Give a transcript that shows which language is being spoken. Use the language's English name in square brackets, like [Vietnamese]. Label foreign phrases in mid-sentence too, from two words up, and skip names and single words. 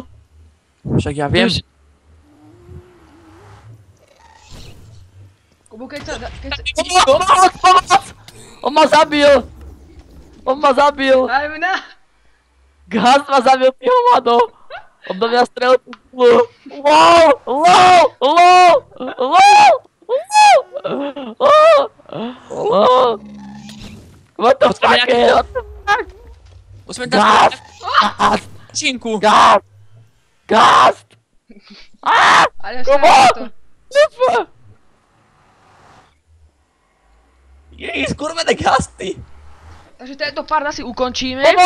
[Slovak] Však ja viem. Už- Kubo, keď sa... Pomoc! On ma zabil! Aj mňa! Gaz ma zabil, ty hovado! On do mňa strelil tú kulu. [English] LOL! What the [Slovak] Potrebujem [English] fuck? [Slovak] nejaký- [English] What the fuck? [Slovak] Musíme tam Gaz! spraviť činku. Gaz! Ale ešte Kubo! aj to. Jej, skurvené gasty. Takže tento pár asi ukončíme.